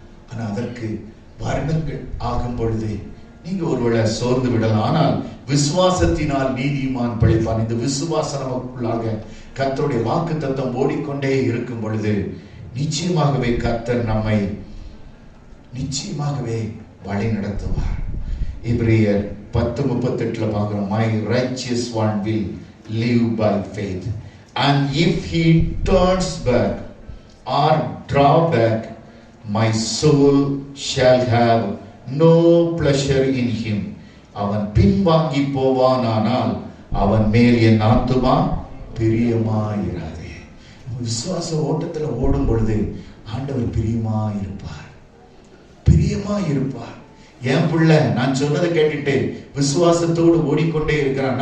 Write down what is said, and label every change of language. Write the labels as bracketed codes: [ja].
[ta] ஆனா அதற்கு வருடங்கள் ஆகும் பொழுது நீங்க ஒருவேளை சோர்ந்து விடலாம். ஆனால் விசுவாசத்தினால் நீதிமான் பிழைப்பான். இந்த விசுவாசம் நமக்குள்ளாக கர்த்தருடைய வாக்குத்தத்தம் ஓடிக்கொண்டே இருக்கும் பொழுது நிச்சயமாகவே கர்த்தர் நம்மை நிச்சயமாகவே வழி நடத்துவார். எபிரேயர் 10:38 பார்க்கிறோம், [en] my righteous one will live by faith, and if he turns back or draw back, my soul shall have no pleasure in him. [ta] அவன் பின்வாங்கி போவானானால் அவன் மேல் என் ஆத்துமா பிரியமாயிராது. விசுவாச ஓட்டத்துல ஓடும் பொழுது ஆண்டவர் பிரியமாயிருப்பார், பிரியமாயிருப்பார். என் பிள்ளை நான் சொன்னதை கேட்டுட்டு விசுவாசத்தோடு ஓடிக்கொண்டே இருக்கிறான்.